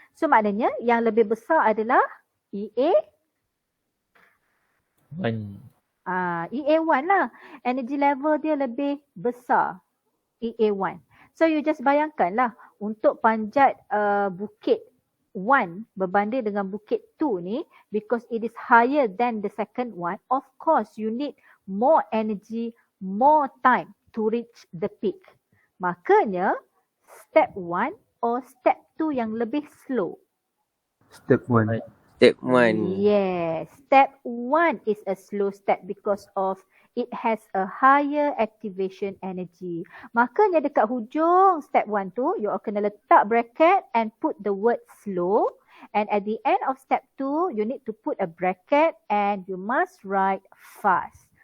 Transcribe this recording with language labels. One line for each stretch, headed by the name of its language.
Malay: So maknanya yang lebih besar adalah EA 1. EA1 lah. Energy level dia lebih besar. EA1. So you just bayangkan lah. Untuk panjat bukit 1 berbanding dengan bukit 2 ni.
English: Because it is higher than the second one. Of course you need more energy, more time to reach the peak.
Malay: Makanya step 1 or step 2 yang lebih slow.
English: Step 1. Step 1. Yes, step 1 is a slow step because of it has a higher activation energy.
Malay: Makanya dekat hujung step 1 tu, you kena letak bracket and
English: put the word slow. And at the end of step 2, you need to put a bracket and you must write fast.